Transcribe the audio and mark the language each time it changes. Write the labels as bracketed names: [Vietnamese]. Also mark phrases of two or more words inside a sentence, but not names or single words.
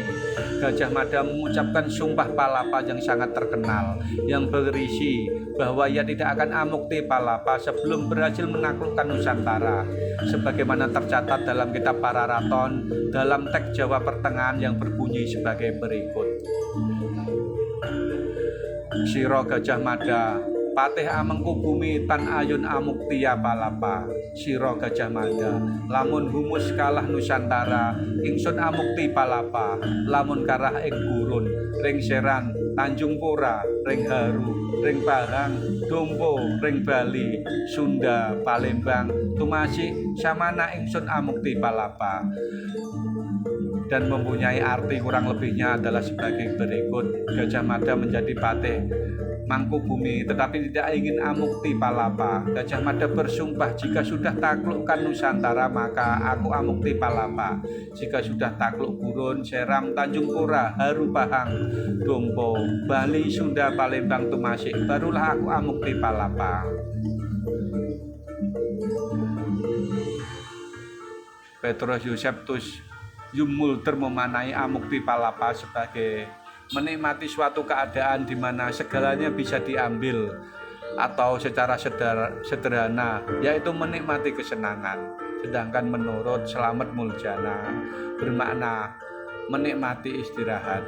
[Indonesian] Gajah Mada mengucapkan Sumpah Palapa yang sangat terkenal yang berisi bahwa ia tidak akan amukti Palapa sebelum berhasil menaklukkan Nusantara, sebagaimana tercatat dalam kitab Pararaton dalam teks Jawa Pertengahan yang berbunyi sebagai berikut. [Kawi] Sira Gajah Mada, Patih Amangkubumi tan ayun amuktiya Palapa. Sira Gajah Mada, lamun humus kalah Nusantara, ingsun amukti Palapa. Lamun karah ing gurun, ring Serang, Tanjung Pura, ring Haru, ring Pahang, Dompo, ring Bali, Sunda, Palembang, tumasih samana ingsun amukti Palapa. [Indonesian] Dan mempunyai arti kurang lebihnya adalah sebagai berikut. Gajah Mada menjadi patih Mangkubumi tetapi tidak ingin amukti Palapa. Gajah Mada bersumpah, jika sudah taklukkan Nusantara maka aku amukti Palapa. Jika sudah takluk Gurun, Seram, Tanjung Pura, Haru, Pahang, Dompo, Bali, Sunda, Palembang, tumasih, barulah aku amukti Palapa. Petrus Yuseptus Yumulder memanai amukti Palapa sebagai menikmati suatu keadaan di mana segalanya bisa diambil, atau secara sederhana yaitu menikmati kesenangan. Sedangkan menurut Slamet Muljana bermakna menikmati istirahat.